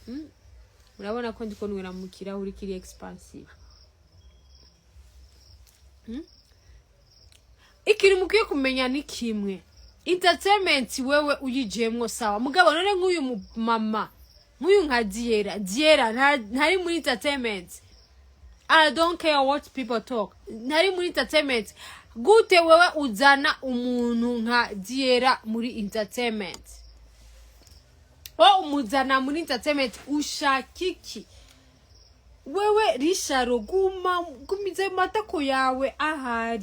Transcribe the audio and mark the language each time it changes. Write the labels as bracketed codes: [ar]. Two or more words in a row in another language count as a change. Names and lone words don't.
[rn] Urabona ko ndiko nwera mu kirahuri kiri expansive. Ikintu mukwiye kumenya ni kimwe. Entertainment wewe uyijemwo sawa. Mugabo none nk'uyu mama, nk'uyu nka Diera ntari muri entertainment. [en] I don't care what people talk. [rn] Ntari muri entertainment. Gute wewe uzana umuntu nka Diera muri entertainment? Umuzana muri entertainment ushakiki. Wewe Richard gumize matako yawe ahari.